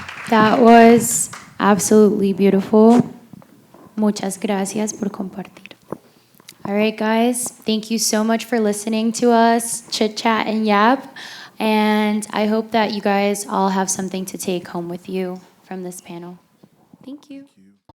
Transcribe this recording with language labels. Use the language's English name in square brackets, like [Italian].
[English] That was absolutely beautiful. [Spanish] Muchas gracias por compartir. [English] All right, guys, thank you so much for listening to us chit chat and yap. And I hope that you guys all have something to take home with you from this panel. Thank you.